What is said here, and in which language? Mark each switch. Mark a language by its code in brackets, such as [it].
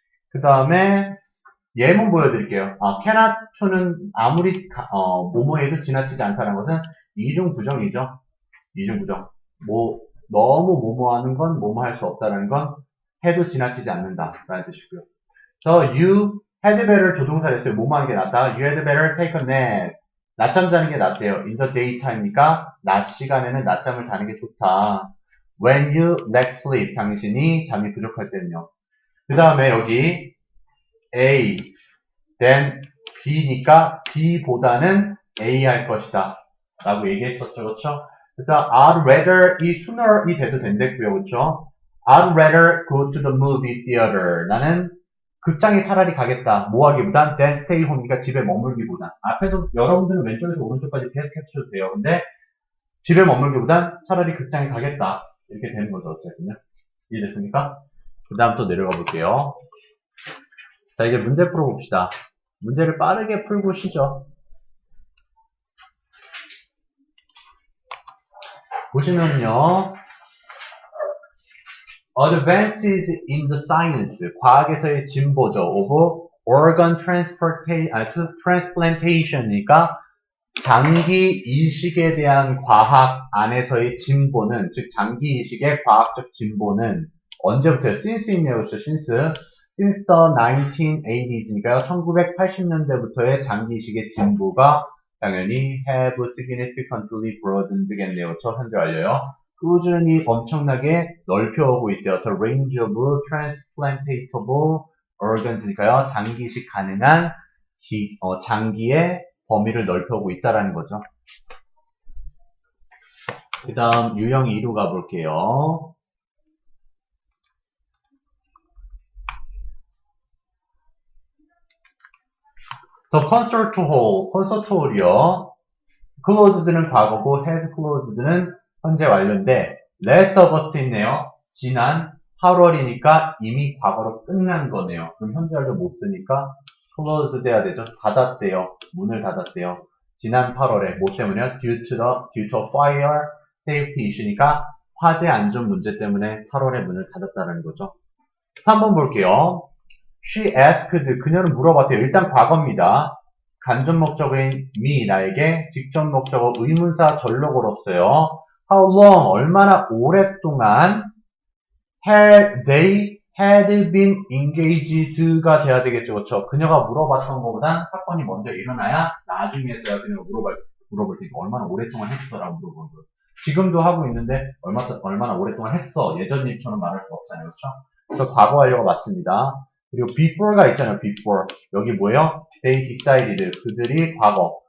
[ko] 그 다음에 예문 보여드릴게요. cannot to는 아무리 뭐뭐해도 지나치지 않다는 것은 이중 부정이죠. 이중 부정. 너무 뭐뭐하는 건 뭐뭐 할 수 없다는 건 해도 지나치지 않는다라는 뜻이고요. [en] So you had better [ko] 조동사 됐어요. 뭐뭐 하는 게 낫다. [en] You had better take a nap. [ko] 낮잠 자는 게 낫대요. In the daytime이니까 낮 시간에는 낮잠을 자는 게 좋다. [en] When you lack sleep. [ko] 당신이 잠이 부족할 때는요. 그 다음에 여기 A, then B니까 B보다는 A 할 것이다. 라고 얘기했었죠. 그렇죠? 그래서 [en] I'd rather [ko] 이 sooner이 돼도 된다고요. 그렇죠? [en] I'd rather go to the movie theater. [ko] 나는 극장에 차라리 가겠다. 뭐 하기보단 [en] than stay home [ko] 이니까 집에 머물기보단. 앞에서 여러분들은 왼쪽에서 오른쪽까지 계속 해주셔도 돼요. 근데 집에 머물기보단 차라리 극장에 가겠다. 이렇게 되는 거죠. 어쨌든요. 이해됐습니까? 그 다음 또 내려가 볼게요. 자, 이제 문제 풀어봅시다. 문제를 빠르게 풀고 쉬죠. 보시면요. [en] Advances in the science, [ko] 과학에서의 진보죠. [en] of organ transplantation [ko] 이니까 장기 이식에 대한 과학 안에서의 진보는, 즉 장기 이식의 과학적 진보는 언제부터요? since이네요. 그렇죠? [en] since the 1980s니까요. [ko] 1980년대부터의 장기 이식의 진보가 당연히 [en] have significantly broadened [ko] 겠네요. 저 현재 완료요. 꾸준히 엄청나게 넓혀오고 있대요. [en] The range of transplantable organs니까요. [ko] 장기 이식 가능한 장기의 범위를 넓혀오고 있다라는 거죠. 그 다음 유형 2로 가볼게요. [en] The concert hall, [ko] 콘서트 홀이요. closed는 과거고 has closed는 현재 완료인데 [en] last of us [ko] 있네요. 지난 8월이니까 이미 과거로 끝난 거네요. 그럼 현재 완료 못 쓰니까 closed 해야 되죠. 닫았대요. 문을 닫았대요. 지난 8월에 뭐 때문에요? [en] due to fire safety issue [ko] 니까 화재 안전 문제 때문에 8월에 문을 닫았다는 거죠. 3번 볼게요. [en] She asked, [ko] 그녀는 물어봤대요. 일단 과거입니다. 간접 목적어인 me, 나에게 직접 목적어 의문사 절로 걸었어요. [en] How long, [ko] 얼마나 오랫동안 [en] had they been engaged가 돼야 되겠죠. [ko] 그렇죠? 그녀가 물어봤던 것보단 사건이 먼저 일어나야 나중에서야 그녀가 물어볼 테니까 얼마나 오랫동안 했어라고 물어보는 거예요. 지금도 하고 있는데 얼마나 오랫동안 했어. 예전 일처럼 말할 수 없잖아요. 그렇죠? 그래서 과거 완료가 맞습니다. 그리고 before가 있잖아요. before. 여기 뭐예요? [en] They decided. [ko] 그들이 과거.